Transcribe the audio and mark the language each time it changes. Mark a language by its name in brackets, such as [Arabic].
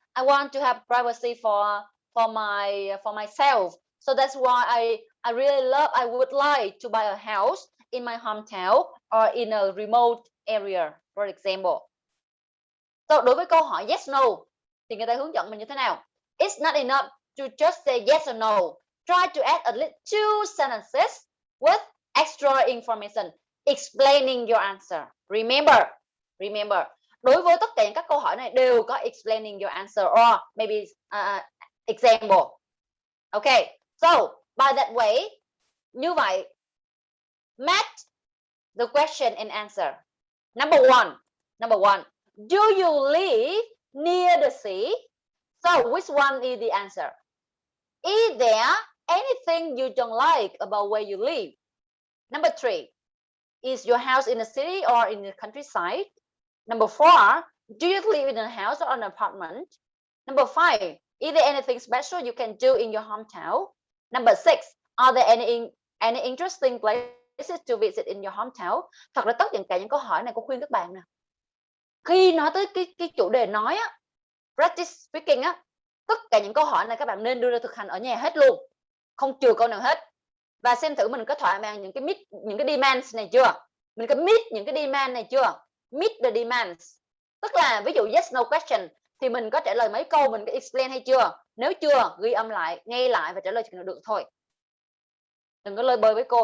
[English] I want to have privacy for myself. So that's why I would like to buy a house in my hometown or in a remote area, for example. [Vietnamese] So đối với câu hỏi yes no thì người ta hướng dẫn mình như thế nào? [English] It's not enough to just say yes or no. Try to add at least 2 sentences with extra information explaining your answer. [Vietnamese] Remember, đối với tất cả các câu hỏi này đều có [English] explaining your answer or maybe example. Okay, so by that way, [Vietnamese] như vậy, [English] match the question and answer. Number one, do you live near the sea? So which one is the answer? Is there anything you don't like about where you live? Number 3, is your house in the city or in the countryside? Number 4, do you live in a house or an apartment? Number 5, is there anything special you can do in your hometown? Number 6, are there any interesting places to visit in your hometown? [Vietnamese] Thật ra tất cả những câu hỏi này cô khuyên các bạn nè. Khi nói tới cái chủ đề nói á, [English] practice speaking [Vietnamese] á, tất cả những câu hỏi này các bạn nên đưa ra thực hành ở nhà hết luôn, không chừa câu nào hết, và xem thử mình có thỏa mãn những cái demands này chưa, mình có meet những cái demand này chưa, [English] meet the demands, [Vietnamese] tức là ví dụ yes no question thì mình có trả lời mấy câu, mình có explain hay chưa, nếu chưa ghi âm lại, nghe lại và trả lời chừng nào được thôi. Đừng có lơi bơi với cô.